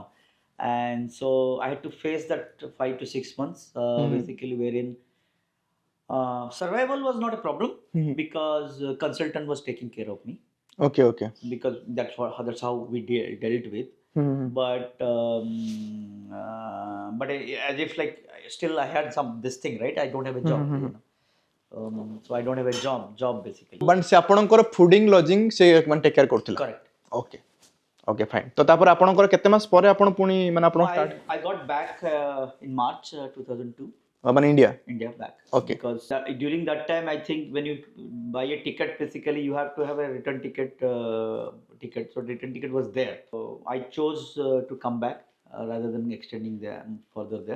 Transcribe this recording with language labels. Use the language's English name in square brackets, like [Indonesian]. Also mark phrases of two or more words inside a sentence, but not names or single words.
[English] And so I had to face that 5 to 6 months basically wherein survival was not a problem because consultant was taking care of me. Okay. Because that's how we dealt with. But as if like still I had this thing, right? I don't have a job, so I don't have a job basically. [Odia] But se ଆପଣଙ୍କର [English] fooding lodging [Odia] ସେ ମାନେ [English] take care [Odia] କରୁଥିଲା? [English] Correct. Okay fine. [Odia] ତ ତାପରେ ଆପଣଙ୍କର କେତେ ମାସ ପରେ ଆପଣ ପୁଣି ମାନେ ଆପଣ ଷ୍ଟାର୍ଟ? [English] I got back in March 2002. [Odia] ମାନେ India [English] back. Okay. Because during that time I think when you buy a ticket basically you have to have a return ticket. So return ticket was there. So I chose to come back rather than extending further there.